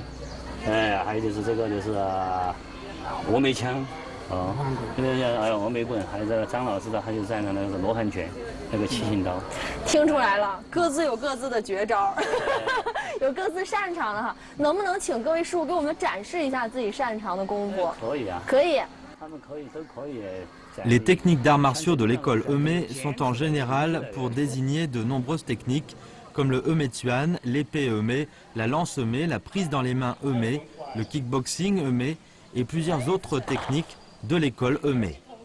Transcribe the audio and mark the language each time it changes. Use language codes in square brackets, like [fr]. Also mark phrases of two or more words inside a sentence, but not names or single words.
[zh] 还有就是这个就是峨眉枪，这个峨眉棍，还有这个张老师的，还有在那个罗汉拳，那个七星刀。听出来了，各自有各自的绝招，有各自擅长的哈。能不能请各位师傅给我们展示一下自己擅长的功夫？可以啊，可以。他们可以都可以。 [fr] Les techniques d'arts martiaux de l'école Eumé sont en général pour désigner de nombreuses techniques comme le Eumé Tsuan, l'épée Eumé, la lance Eumé, la prise dans les mains Eumé, le kickboxing Eumé et plusieurs autres techniques de l'école Eumé.